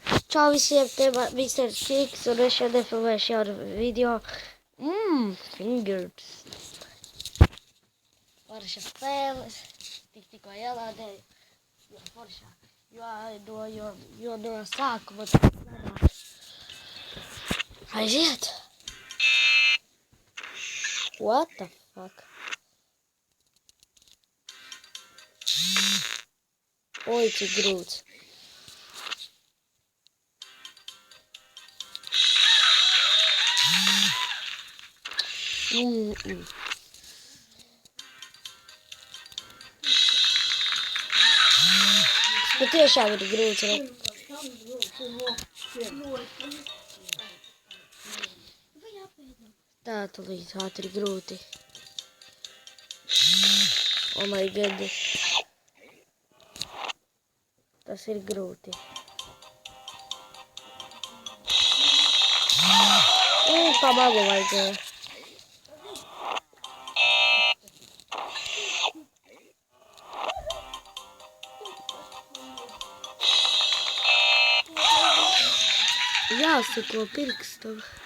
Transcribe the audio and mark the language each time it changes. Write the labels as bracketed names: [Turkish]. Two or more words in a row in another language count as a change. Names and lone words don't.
[Russian] Ciao, всем, это Мистер Six, решили еще видео. [English] Fingers. [Latvian] Forša spēles, tikko ielādē, jo foršā, jo no sākuma aiziet. [English] What the fuck? [Latvian] Oi, cik grūts. Patiešām ir grūts. Tā, tulīt ātri grūti. [English] Oh my god. [Latvian] Tas ir grūti. Pa malu vajadzēja. Jāsako pirkstam.